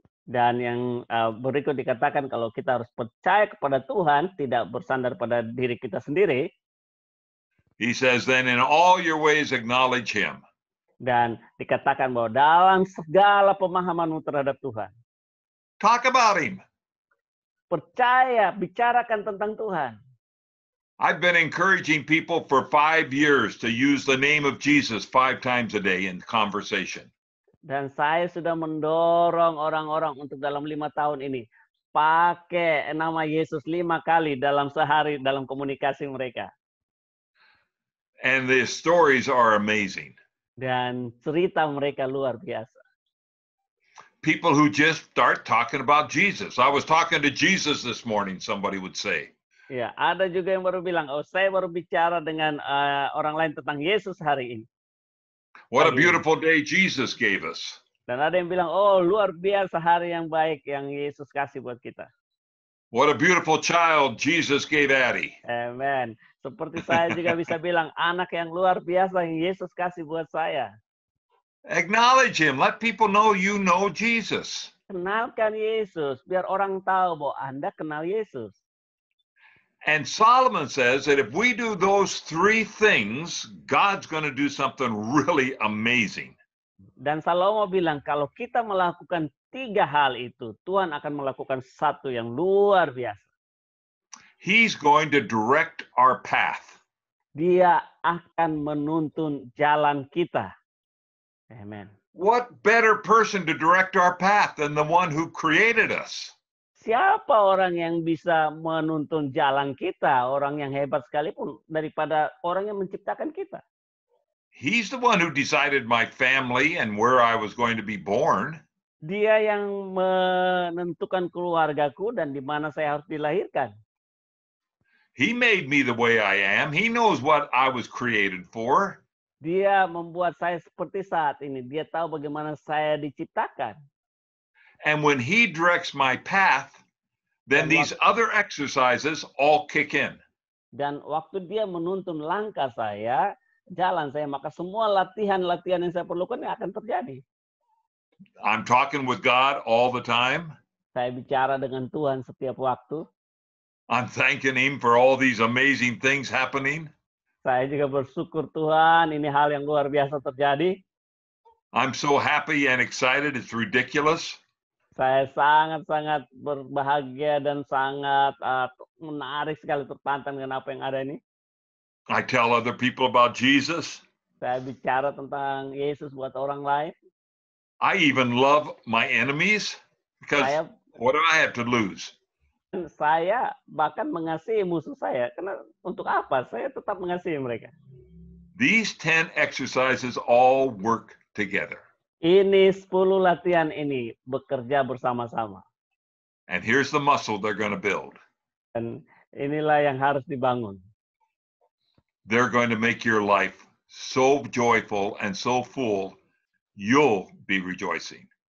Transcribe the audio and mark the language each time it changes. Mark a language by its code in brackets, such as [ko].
[id] Dan yang berikut dikatakan kalau kita harus percaya kepada Tuhan, tidak bersandar pada diri kita sendiri. [en] he says, then in all your ways acknowledge him. [id] Dan dikatakan bahwa dalam segala pemahamanmu terhadap Tuhan. [en] Talk about him. [id] Percaya, bicarakan tentang Tuhan. [en] I've been encouraging people for 5 years to use the name of Jesus 5 times a day in conversation. [id] Dan saya sudah mendorong orang-orang untuk dalam 5 tahun ini pakai nama Yesus 5 kali dalam sehari dalam komunikasi mereka. [en] And the stories are amazing. [id] Dan cerita mereka luar biasa. [en] People who just start talking about Jesus. I was talking to Jesus this morning, somebody would say. [id] Ya, ada juga yang baru bilang, oh saya baru bicara dengan orang lain tentang Yesus hari ini. [en] What a beautiful day Jesus gave us. [id] Dan ada yang bilang, oh luar biasa hari yang baik yang Yesus kasih buat kita. [en] What a beautiful child Jesus gave Addie. Amen. [id] Seperti saya juga bisa bilang, anak yang luar biasa yang Yesus kasih buat saya. [en] Acknowledge him. Let people know you know Jesus. [id] Kenalkan Yesus, biar orang tahu bahwa Anda kenal Yesus. [en] And Solomon says that if we do those 3 things, God's going to do something really amazing. [id] Dan Salomo bilang, kalau kita melakukan 3 hal itu, Tuhan akan melakukan satu yang luar biasa. [en] He's going to direct our path. [id] Dia akan menuntun jalan kita. Amen. [en] What better person to direct our path than the one who created us? [id] Siapa orang yang bisa menuntun jalan kita, orang yang hebat sekalipun daripada orang yang menciptakan kita. [en] He's the one who decided my family and where I was going to be born. [id] Dia yang menentukan keluargaku dan di mana saya harus dilahirkan. [en] He made me the way I am. He knows what I was created for. [id] Dia membuat saya seperti saat ini. Dia tahu bagaimana saya diciptakan. [en] And when he directs my path, then these other exercises all kick in. [id] Dan waktu dia menuntun langkah saya, jalan saya, maka semua latihan-latihan yang saya perlukan akan terjadi. [en] I'm talking with God all the time. [id] Saya bicara dengan Tuhan setiap waktu. [en] I'm thanking him for all these amazing things happening. [id] Saya juga bersyukur Tuhan, ini hal yang luar biasa terjadi. [en] I'm so happy and excited, it's ridiculous. [id] Saya sangat-sangat berbahagia dan sangat menarik sekali, tertantang dengan apa yang ada ini. [en] I tell other people about Jesus. [id] Saya bicara tentang Yesus buat orang lain. [en] I even love my enemies because what do I have to lose? [id] Saya bahkan mengasihi musuh saya. Karena untuk apa? Saya tetap mengasihi mereka. [en] These 10 exercises all work together. [id] Ini 10 latihan ini bekerja bersama-sama. [en] And here's the muscle they're going to build. [id] Dan inilah yang harus dibangun. [en] They're going to make your life so joyful and so full, you'll be rejoicing.